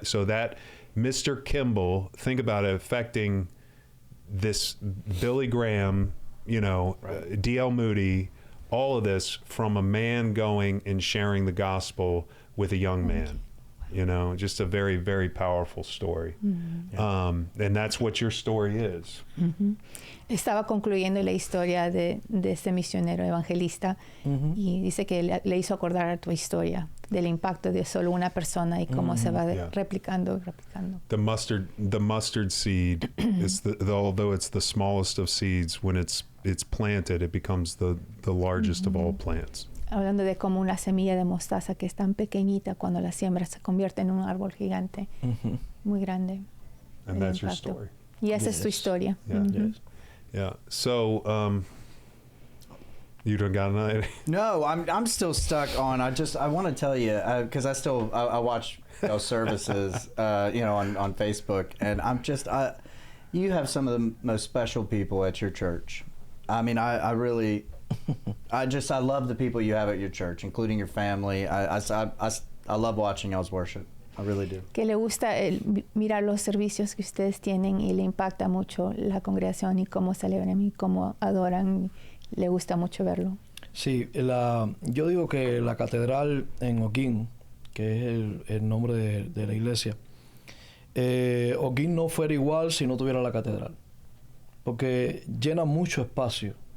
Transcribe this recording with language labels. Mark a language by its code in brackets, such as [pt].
[en] So that Mr. Kimball, think about it, affecting this Billy Graham, right. D.L. Moody, all of this from a man going and sharing the gospel with a young man. Just a very, very powerful story. Mm-hmm. And that's what your story is. Mm-hmm. [es] Estaba concluyendo la historia de ese misionero evangelista, y dice que le hizo acordar a tu historia del impacto de solo una persona y cómo se va replicando. [en] The mustard seed is although it's the smallest of seeds, when it's planted, it becomes the largest of all plants. [es] Hablando de como una semilla de mostaza que es tan pequeñita, cuando la siembra se convierte en un árbol gigante, muy grande. [en] And that's your story. [es] Y esa es tu historia. [en] Yeah. Yes. Yeah. So, you don't got another? No, I'm still stuck on. I want to tell you because I watch those services, on Facebook, and you have some of the most special people at your church. I mean, I really. I love the people you have at your church, including your family. I love watching y'all's worship. I really do. [es] Que le gusta mirar los servicios que ustedes tienen y le impacta mucho la congregación y cómo celebran y cómo adoran. Le gusta mucho verlo. Sí, yo digo que la catedral en Holguín, que es el nombre de la iglesia, Holguín no fuera igual si no tuviera la catedral, porque llena mucho espacio.